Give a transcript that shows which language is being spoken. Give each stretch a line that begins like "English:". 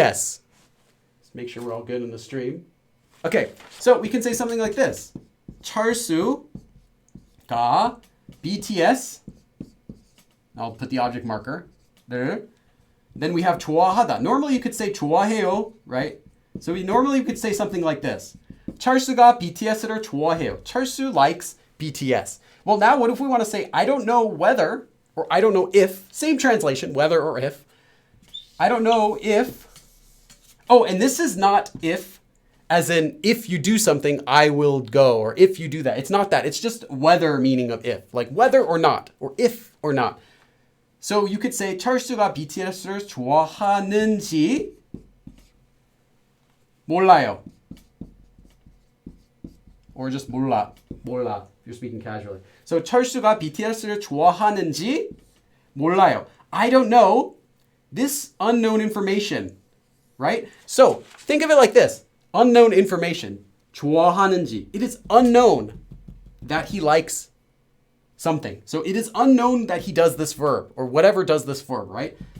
English: Let's make sure we're all good in the stream. Okay, so we can say something like this.
Korean: Charsu가 BTS.
English: I'll put the object marker there. Then we have 좋아하다. Normally you could say 좋아해요, right? So normally you could say something like this.
Korean: 철수가 BTS를 좋아해요.
English: 철수 likes BTS. Well, now what if we want to say, I don't know whether, or I don't know if, same translation, whether or if. I don't know if, oh, and this is not if, as in if you do something, I will go, or if you do that. It's not that. It's just whether meaning of if, like whether or not, or if or not. So you could say
Korean: 철수가 BTS를 좋아하는지 몰라요.
English: Or just 몰라. If you're speaking casually.
Korean: So 철수가 BTS를 좋아하는지 몰라요.
English: I don't know this unknown information, right? So think of it like this. Unknown information. 좋아하는지. It is unknown that he likes something. So it is unknown that he does this verb or whatever does this verb, right?